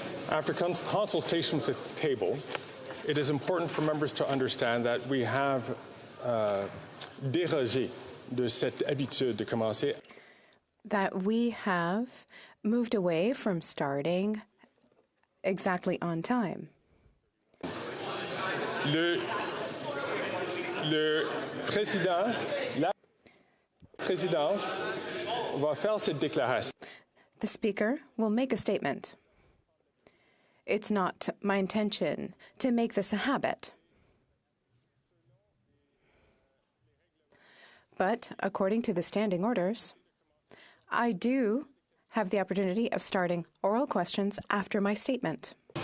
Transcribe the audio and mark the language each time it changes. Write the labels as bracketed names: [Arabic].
[English] After consultation with the table, it is important for members to understand that we have dérogé de cette habitude de commencer. That we have moved away from starting exactly on time. [French] Le président, la présidence va faire cette déclaration. [English] The Speaker will make a statement. It's not my intention to make this a habit. But according to the standing orders, I do have the opportunity of starting oral questions after my statement.